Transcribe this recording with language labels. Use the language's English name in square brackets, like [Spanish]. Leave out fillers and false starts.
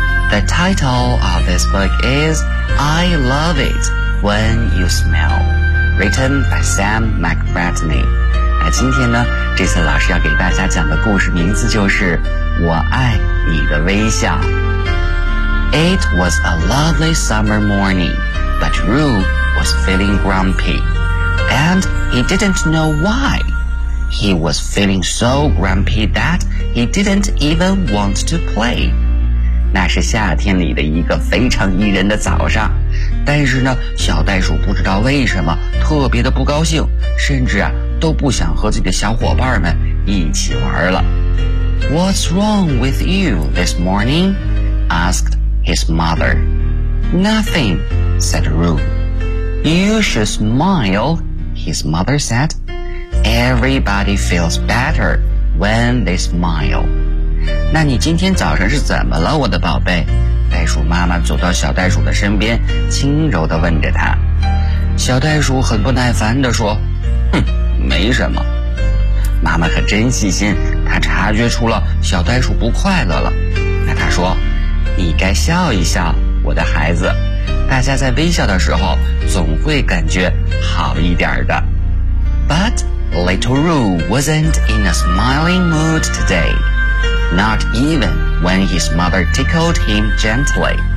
[English] The title of this book is I Love It When You Smell, written by Sam McBratney. [Chinese] 那今天呢，这次老师要给大家讲的故事名字就是我爱你的微笑。 [English] It was a lovely summer morning, but Roo was feeling grumpy. And he didn't know why. He was feeling so grumpy that he didn't even want to play. [Chinese] 那是夏天里的一个非常宜人的早上，但是呢，小袋鼠不知道为什么特别的不高兴，甚至啊都不想和自己的小伙伴们一起玩了。 [English] What's wrong with you this morning? Asked his mother. Nothing, said Roo. You should smile. His mother said, Everybody feels better when they smile. [Chinese] 那你今天早上是怎么了，我的宝贝？袋鼠妈妈走到小袋鼠的身边，轻柔地问着他。小袋鼠很不耐烦地说，哼，没什么。妈妈可真细心，她察觉出了小袋鼠不快乐了。那她说，你该笑一笑，我的孩子。大家在微笑的时候总会感觉好一点的。 [English] But little Roo wasn't in a smiling mood today, not even when his mother tickled him gently.